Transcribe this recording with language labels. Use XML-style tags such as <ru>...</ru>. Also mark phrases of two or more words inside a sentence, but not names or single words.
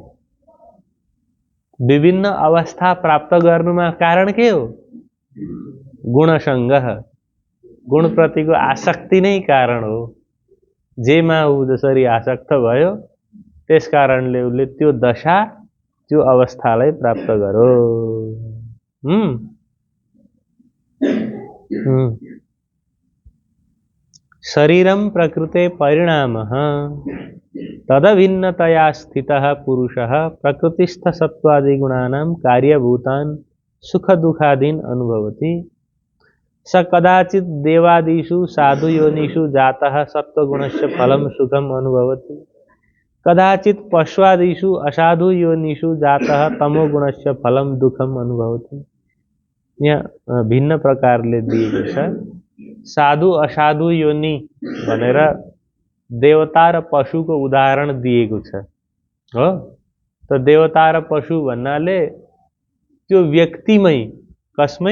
<ne>विभिन्न अवस्था प्राप्त गर्नुमा कारण के हो?</ne> <sa>गुणसंगः।</sa> <ne>गुणप्रतिको आसक्ति नै कारण हो। जेमा ऊ जसरी आसक्त भयो त्यस कारणले उसले त्यो दशा त्यो अवस्थालाई प्राप्त गर्यो।</ne> <sa>शरीरम प्रकृते परिणामः तदभिन्नतया स्थितः पुरुषः प्रकृतिस्थ सत्वादि गुणानां कार्यभूतान् सुख दुःखादीन् अनुभवति। स कदाचित् देवादिषु साधु योनिषु जातः सत्वगुणस्य फलं सुखम अनुभवति। कदाचित् पश्वादिषु असाधु योनिषु जातः तमोगुणस्य फलं दुःखम अनुभवति।</sa> <ne>यहाँ भिन्न प्रकारले दिएको छ। साधु असाधु योनि भनेर देवता र पशुको उदाहरण दिएको छ हो। त देवता र पशु भन्नाले त्यो व्यक्तिमै, कसमै?</ne>